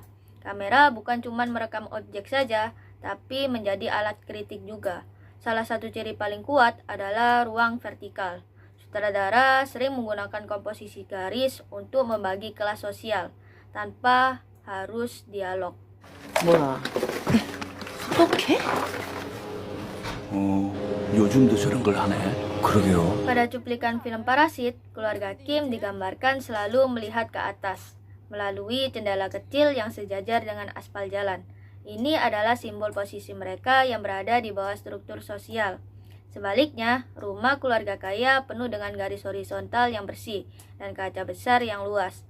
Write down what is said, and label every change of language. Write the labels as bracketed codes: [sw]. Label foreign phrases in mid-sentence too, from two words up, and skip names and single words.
[id] Kamera bukan cuma merekam objek saja, tapi menjadi alat kritik juga. Salah satu ciri paling kuat adalah ruang vertikal. Sutradara sering menggunakan komposisi garis untuk membagi kelas sosial, tanpa harus dialog. [ko] 뭐야? 어떡해? 요즘도 저런 걸 하네. 그러게요. [id] Pada cuplikan film Parasit, keluarga Kim digambarkan selalu melihat ke atas, melalui jendela kecil yang sejajar dengan aspal jalan. Ini adalah simbol posisi mereka yang berada di bawah struktur sosial. Sebaliknya, rumah keluarga kaya penuh dengan garis horizontal yang bersih dan kaca besar yang luas.